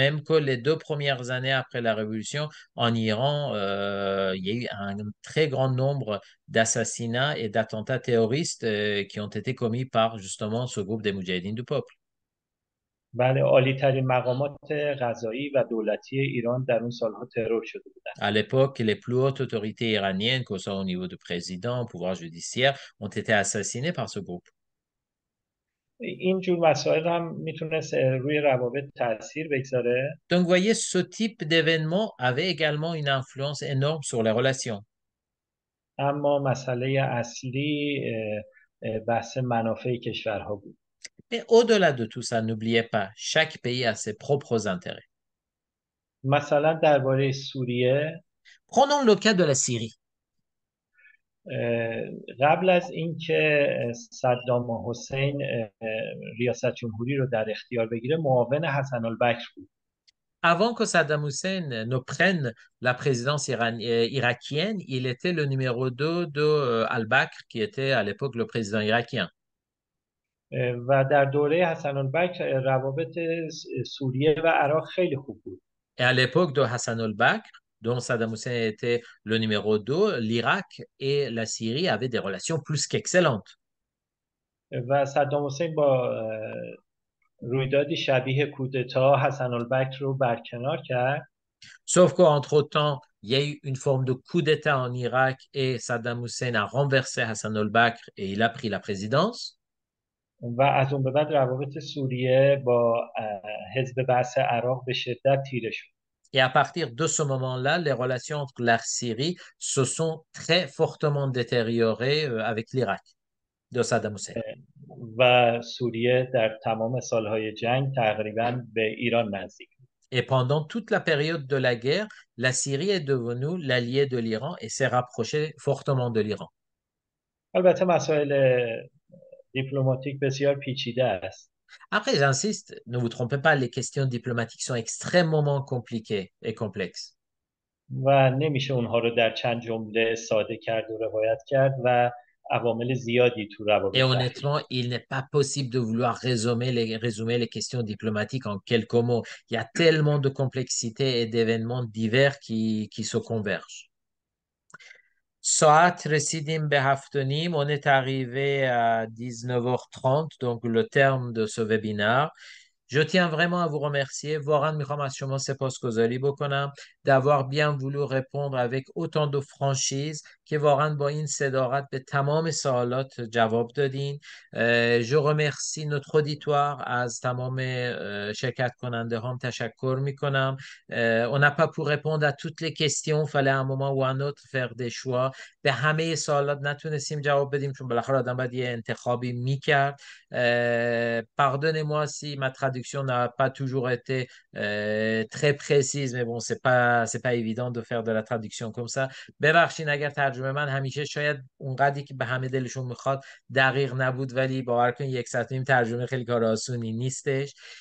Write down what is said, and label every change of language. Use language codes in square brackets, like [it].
[fr] même que les 2 premières années après la révolution, en Iran, il y a eu un très grand nombre d'assassinats et d'attentats terroristes qui ont été commis par justement ce groupe des Moudjahidines du peuple. [fa] بله، عالی ترین مقامات قضایی و دولتی ایران در اون سالها ترور شده بودند. [fr] À l'époque, les plus hautes autorités iraniennes, que ce soit au niveau du président, pouvoir judiciaire, ont été assassinées par ce groupe. [fa] این جور مسائل هم میتونست روی روابط تاثیر بگذاره. [fr] Donc, vous voyez, ce type d'événement avait également une influence énorme sur les relations. [fa] اما مسئله اصلی بحث منافع کشورها بود. [fr] Mais au-delà de tout ça, n'oubliez pas, chaque pays a ses propres intérêts. [fa] مثلا درباره سوریه، [fr] Prenons le cas de la Syrie. [fa] قبل از اینکه صدام حسین ریاست جمهوری رو در اختیار بگیره معاون حسن البکر بود. [fr] Avant que Saddam Hussein ne prenne la présidence irakienne, il était le numéro 2 de Al-Bakr, qui était à l'époque le président irakien. [fa] و در دوره حسن البکر روابط سوریه و عراق خیلی خوب بود. [fr] Et à l'époque de Hassan al-Bakr, dont Saddam Hussein était le numéro 2, l'Irak et la Syrie avaient des relations plus qu'excellentes. [fa] و صدام حسین با رویدادی شبیه کودتا حسن البکر رو برکنار کرد. [fr] Sauf qu'entre-temps, il y a eu une forme de coup d'État en Irak et Saddam Hussein a renversé Hassan al-Bakr et il a pris la présidence. [fa] و از اون به بعد روابط سوریه با حزب بعث عراق به شدت تیره شد. [fr] Et à partir de ce moment-là, les relations entre la Syrie se sont très fortement détériorées avec l'Irak de Saddam Hussein. [fa] و سوریه در تمام سالهای جنگ تقریبا به ایران نزدیک. [fr] Et pendant toute la période de la guerre, la Syrie est devenue l'allié de l'Iran et s'est rapprochée fortement de l'Iran. [fa] البته مسائل دیپلماتیک بسیار پیچیده است. [fr] Après, j'insiste, ne vous trompez pas, les questions diplomatiques sont extrêmement compliquées et complexes. [fa] و نمیشه اونها رو در چند جمله ساده کرد و روایت کرد و عوامل زیادی تو [fr] Et [fa] روابط دخیل. [fr] honnêtement, il n'est pas possible de vouloir résumer les questions diplomatiques en quelques mots. Il y a tellement de complexité et d'événements divers qui se convergent. [fa] ساعت رسیدیم به 7:30. [fr] On est arrivé à 19h30, donc le terme de ce webinaire. Je tiens vraiment à vous remercier. [fa] واقعا میخوام از شما سپاسگزاری بکنم [fr] d'avoir bien voulu répondre avec autant de franchise [fa] که واقعا با این صداقت به تمام سوالات جواب دادین. [fr] Je remercie notre auditoire [fa] از تمام شرکت کننده هم تشکر میکنم. [fr] On n'a pas pu répondre à toutes les questions. Fallait à un moment ou un autre faire des choix. [fa] به همه سوالات نتونستیم جواب بدیم چون بالاخره آدم باید یه انتخابی میکرد. [fr] Pardonnez-moi si ma traduction n'a pas toujours été très précise, mais bon, c'est pas évident de faire de la traduction comme ça. [fa] ببخشین اگر ترجمه من همیشه شاید اونقدری که به همه دلشون میخواد دقیق نبود، ولی باور کنید 1 ساعت و نیم ترجمه خیلی کار آسونی نیستش.